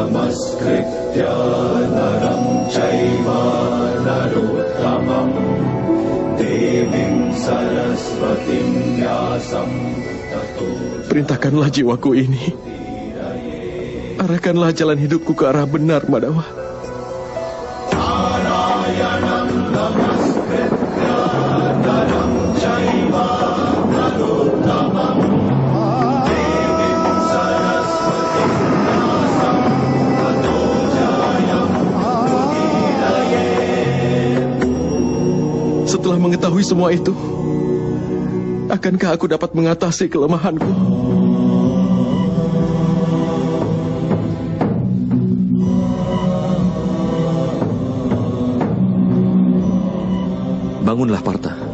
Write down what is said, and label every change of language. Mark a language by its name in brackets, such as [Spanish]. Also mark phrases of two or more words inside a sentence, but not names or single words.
[Sanskrit] नमस्कृत्य नरं चैव नरोत्तमम् देवीं सरस्वतीं व्यासं ततो. [Indonesian] Perintahkanlah jiwaku ini. Arahkanlah jalan hidupku ke arah benar, Madawah. [Sanskrit] नारायणं नमस्कृत्य नरं चैव नरोत्तमम् देवीं सरस्वतीं व्यासं ततो जयम् उदीरये. [Indonesian] Setelah mengetahui semua itu, akankah aku dapat mengatasi kelemahanku? Bangunlah, Partha.